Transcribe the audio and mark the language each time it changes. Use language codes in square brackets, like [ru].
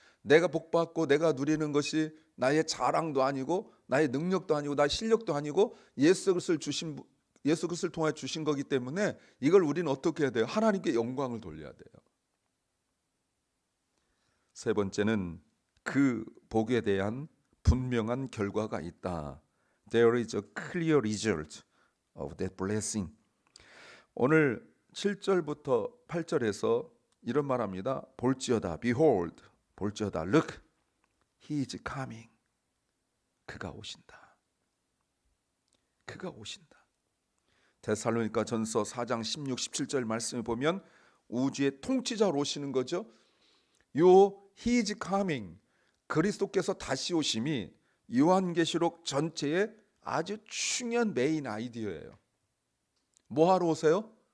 [ko] 내가 복받고 내가 누리는 것이 나의 자랑도 아니고 나의 능력도 아니고 나의 실력도 아니고 예수 그리스도를 통해 주신 거기 때문에 이걸 우리는 어떻게 해야 돼요? 하나님께 영광을 돌려야 돼요. 세 번째는 그 복에 대한 분명한 결과가 있다. [en] There is a clear result of that blessing. [ko] 오늘 7절부터 8절에서 이런 말합니다. 볼지어다, [en] behold, [ko] 볼지어다, [en] look, he is coming. [ko] 그가 오신다. 그가 오신다. 데살로니가 전서 4장 16, 17절 말씀을 보면 우주의 통치자로 오시는 거죠. 요 [en] he is coming, [ko] 그리스도께서 다시 오심이 요한계시록 전체의 아주 중요한 메인 아이디어예요. 뭐 하러 오세요?